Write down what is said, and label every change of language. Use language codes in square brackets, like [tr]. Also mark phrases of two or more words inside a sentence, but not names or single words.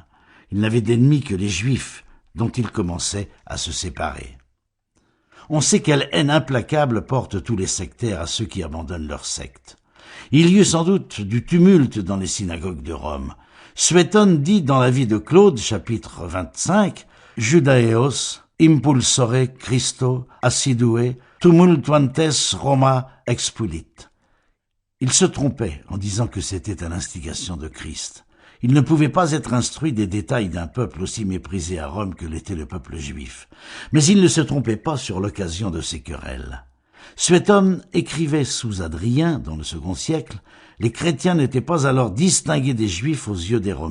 [fr] Ils n'avaient d'ennemis que les Juifs, dont ils commençaient à se séparer. On sait quelle haine implacable portent tous les sectaires à ceux qui abandonnent leur secte. Il y eut sans doute du tumulte dans les synagogues de Rome. Suétone dit dans la vie de Claude, chapitre 25, « [la] Judaeos impulsore Christo assidue tumultuantes Roma expulit ». [fr] Il se trompait en disant que c'était à l'instigation de Christ. Il ne pouvait pas être instruit des détails d'un peuple aussi méprisé à Rome que l'était le peuple juif. Mais il ne se trompait pas sur l'occasion de ces querelles. Suétone écrivait sous Adrien, dans le second siècle, « Les chrétiens n'étaient pas alors distingués des Juifs aux yeux des Romains.